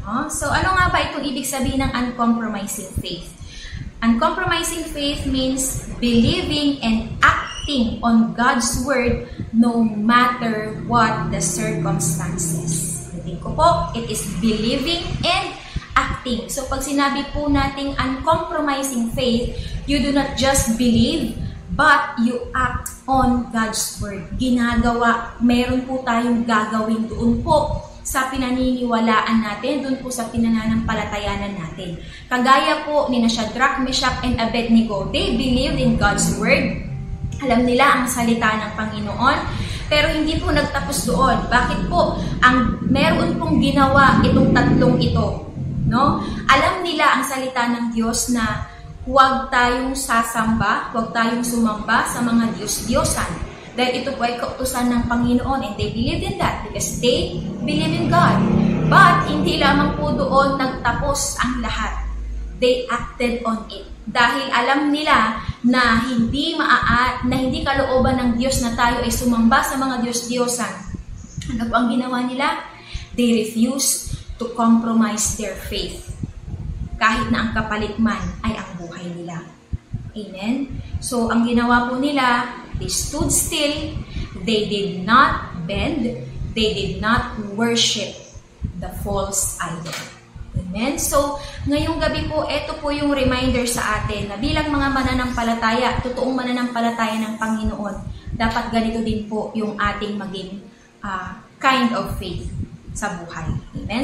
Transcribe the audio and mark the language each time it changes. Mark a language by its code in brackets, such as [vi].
[tl] So ano nga ba itong ibig sabihin ng uncompromising faith? [en] Uncompromising faith means believing and acting on God's word no matter what the circumstances. [tl] Ulitin ko po, [en] it is believing and acting. [tl] So pag sinabi po nating [en] uncompromising faith, you do not just believe, but you act on God's word. [tl] Ginagawa, meron po tayong gagawin doon po sa pinaniniwalaan natin, doon po sa pinananampalatayanan natin. Kagaya po ni [en] Shadrach, Meshach, and Abednego, they believed in God's word. [tl] Alam nila ang salita ng Panginoon, pero hindi po nagtapos doon. Bakit po? Meron pong ginawa itong tatlong ito. No? Alam nila ang salita ng Diyos na huwag tayong sasamba, huwag tayong sumamba sa mga Diyos-Diyosan. Dahil ito po ay kautusan ng Panginoon, [en] and they believed in that because they believe in God. [tl] But hindi lamang po doon nagtapos ang lahat. [en] They acted on it. [tl] Dahil alam nila na hindi kalooban ng Diyos na tayo ay sumamba sa mga Diyos-Diyosan. Ano po ang ginawa nila? [en] They refused to compromise their faith. [tl] Kahit na ang kapalit man ay ang buhay nila. Amen? [en] So, [tl] ang ginawa po nila, [en] they stood still, they did not bend, they did not worship the false idol. [tl] Amen? So, ngayong gabi po, ito po yung reminder sa atin na bilang mga mananampalataya, totoong mananampalataya ng Panginoon, dapat ganito din po yung ating maging [en] kind of faith [tl] sa buhay. Amen?